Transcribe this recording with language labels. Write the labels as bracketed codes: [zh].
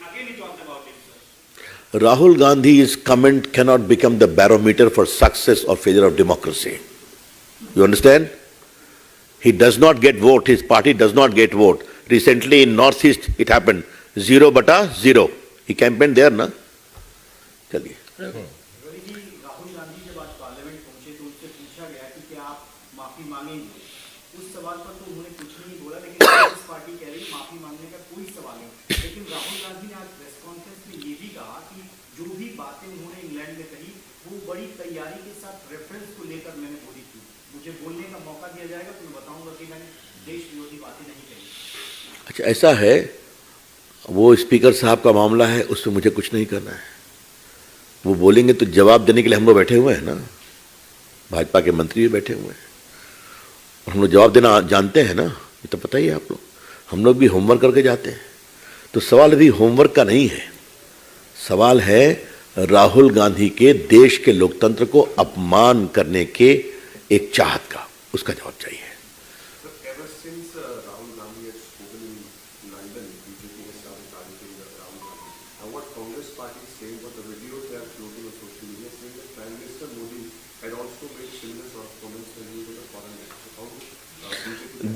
[en] Again he talked about it, sir. Rahul Gandhi's comment cannot become the barometer for success or failure of democracy. You understand? He does not get vote, his party does not get vote. Recently in Northeast it happened, 0/0. He campaigned there, na? चलिए. [hi] रवि जी, राहुल गांधी जब आज parliament पहुंचे तो उनसे पूछा गया कि क्या आप माफी मांगेंगे। उस सवाल पर तो उन्होंने कुछ नहीं बोला, लेकिन कांग्रेस पार्टी कह रही माफी मांगने का कोई सवाल नहीं। लेकिन राहुल गांधी ने आज प्रेस कॉन्फ्रेंस में ये भी कहा कि जो भी बातें उन्होंने इंग्लैंड में कही वो बड़ी तैयारी के साथ रेफरेंस को लेकर मैंने बोली थी। मुझे बोलने का मौका दिया जाएगा तो मैं बताऊंगा कि मैंने देश विरोधी बातें नहीं कही। अच्छा, ऐसा है, वो स्पीकर साहब का मामला है, उसमें मुझे कुछ नहीं करना है। वो बोलेंगे तो जवाब देने के लिए हम लोग बैठे हुए हैं ना, भाजपा के मंत्री भी बैठे हुए हैं और हम लोग जवाब देना जानते हैं ना, ये तो पता ही है आप लोग। हम लोग भी होमवर्क करके जाते हैं। तो सवाल अभी होमवर्क का नहीं है, सवाल है राहुल गांधी के देश के लोकतंत्र को अपमान करने के एक चाहत का, उसका जवाब चाहिए। [en] Ever since Rahul Gandhi has spoken in London, BJP has started targeting Rahul Gandhi. And what Congress party is saying, what the videos they are floating on social media, saying that Prime Minister Modi had also made similar sort of comments when he was a foreign minister. How BJP?